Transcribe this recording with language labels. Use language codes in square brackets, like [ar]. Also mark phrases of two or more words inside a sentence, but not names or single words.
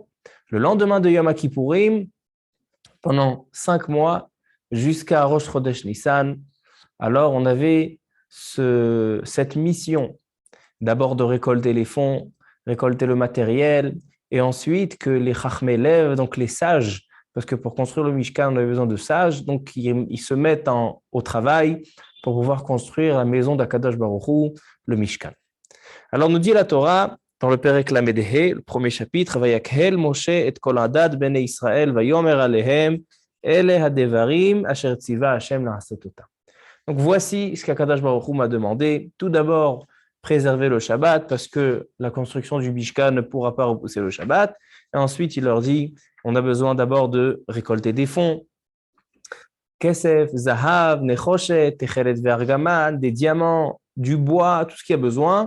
[fr] Le lendemain de Yom Kippourim, pendant 5 mois, jusqu'à Rosh Chodesh Nissan, alors on avait cette mission, d'abord de récolter les fonds, récolter le matériel, et ensuite que les [he] חכמי לב, [fr] donc les sages, parce que pour construire le Mishkan, on avait besoin de sages, donc ils se mettent au travail pour pouvoir construire la maison d' [he] הקדוש ברוך הוא, [fr] le Mishkan. Alors nous dit la Torah, dans le [he] פרק ל"ה, [fr] le premier chapitre, [he] ויקהל משה את כל עדת בני ישראל, ויאמר אלהם, אלה הדברים אשר צוה השם לעשת אתם. [fr] Donc voici ce qu' [he] הקדוש ברוך הוא [fr] m'a demandé. Tout d'abord, préserver le Shabbat, parce que la construction du Mishkan ne pourra pas repousser le Shabbat. Et ensuite, il leur dit, on a besoin d'abord de récolter des fonds. [he] כסף, זהב, נחשת, תכלת וארגמן, [fr] des diamants, du bois, tout ce qu'il y a besoin.